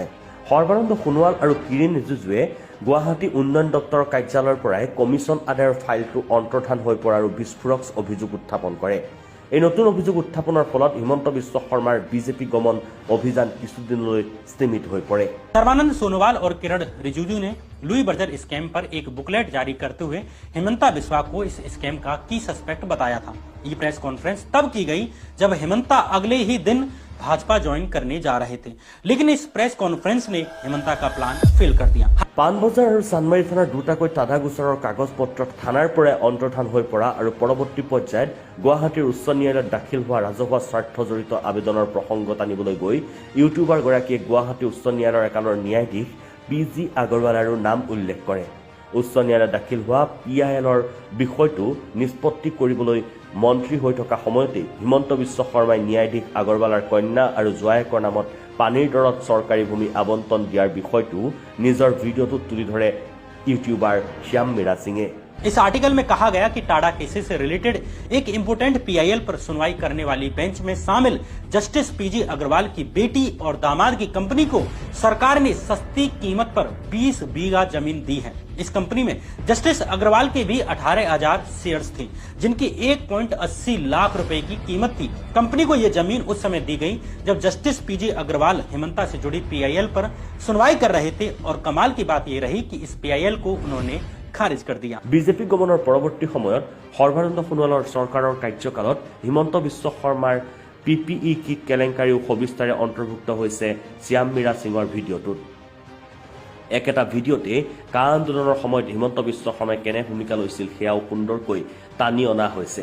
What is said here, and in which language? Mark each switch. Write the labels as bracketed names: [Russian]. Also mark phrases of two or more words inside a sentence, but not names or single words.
[Assamese] সৰ্বানন্দ সোণোৱাল আৰু কিৰিণ ৰিজিজুৱে গুৱাহাটী উন্নয়ন দপ্তৰৰ কাৰ্যালয়ৰ পৰাই কমিছন আদায়ৰ ফাইলটো অন্তৰ্ধান হৈ পৰাৰ বিস্ফোৰক অভিযোগ উত্থাপন কৰে। এই নতুন অভিযোগ উত্থাপনৰ ফলত হিমন্ত বিশ্ব শৰ্মাৰ বিজেপি গমন অভিযান কিছুদিনলৈ স্থিমিত হৈ পৰে। [Hindi] सर्बानंद सोनोवाल और किरण रिजिजू ने लुई बर्जर स्कैम पर एक बुकलेट जारी करते हुए हेमंता बिस्वा को इस स्कैम का [English] key suspect [Hindi] बताया था। ये [English] press conference [Hindi] तब की गई जब हेमंता अगले ही दिन भाजपा ज्वाइन करने जा रहे थे, लेकिन इस [English] press conference [Hindi] ने हेमंता का [English] plan fail [Hindi] कर दिया। [Assamese] পাণবজাৰ আৰু চান্দমাৰী থানাৰ দুটাকৈ টাডা গোচৰৰ কাগজ পত্ৰত থানাৰ পৰাই অন্তৰ্ধান হৈ পৰা আৰু পৰৱৰ্তী পৰ্যায়ত গুৱাহাটীৰ উচ্চ ন্যায়ালয়ত দাখিল হোৱা ৰাজহুৱা স্বাৰ্থ জড়িত আবেদনৰ প্ৰসংগত আনিবলৈ গৈ ইউটিউবাৰগৰাকীয়ে গুৱাহাটী উচ্চ ন্যায়ালয়ৰ একালৰ ন্যায়াধীশ PG আগৰৱালাৰো নাম উল্লেখ কৰে। উচ্চ ন্যায়ালয়ত দাখিল হোৱা PILৰ বিষয়টো নিষ্পত্তি কৰিবলৈ মন্ত্ৰী হৈ থকা সময়তেই হিমন্ত বিশ্ব শৰ্মাই ন্যায়াধীশ আগৰৱালাৰ কন্যা আৰু জোৱায়েকৰ নামত পানীৰ দৰত চৰকাৰী ভূমি আবণ্টন দিয়াৰ বিষয়টো নিজৰ ভিডিঅ'টোত তুলি ধৰে ইউটিউবাৰ শ্যাম মীৰা সিঙে। [Hindi] इस आर्टिकल में कहा गया कि टाडा केसेस से रिलेटेड एक [English] important PIL [Hindi] पर सुनवाई करने वाली बेंच में शामिल जस्टिस PG अग्रवाल की बेटी और दामाद की कंपनी को सरकार ने सस्ती कीमत पर 20 बीघा जमीन दी है। इस कंपनी में जस्टिस अग्रवाल के भी 18,000 शेयर्स थे, जिनकी 1.80 लाख रुपए की कीमत थी। कंपनी को यह जमीन उस समय दी गई जब जस्टिस PG अग्रवाल हिमंता से जुड़ी PIL पर सुनवाई कर रहे थे, और कमाल की बात यह रही कि इस PIL को उन्होंने [Assamese] খারিজ কৰি দিয়া। বিজেপি গমনৰ পৰৱৰ্তী সময়ত সৰ্বানন্দ সোণোৱালৰ চৰকাৰৰ কাৰ্যকালত হিমন্ত বিশ্ব শৰ্মাৰ [English] PPE kit [Assamese] কেলেংকাৰীও সবিস্তাৰে অন্তৰ্ভুক্ত হৈছে শ্যাম মীৰা সিঙৰ ভিডিঅ'টোত। একেটা ভিডিঅ'তে কা আন্দোলনৰ সময়ত হিমন্ত বিশ্ব শৰ্মাই কেনে ভূমিকা লৈছিল সেয়াও সুন্দৰকৈ টানি অনা হৈছে।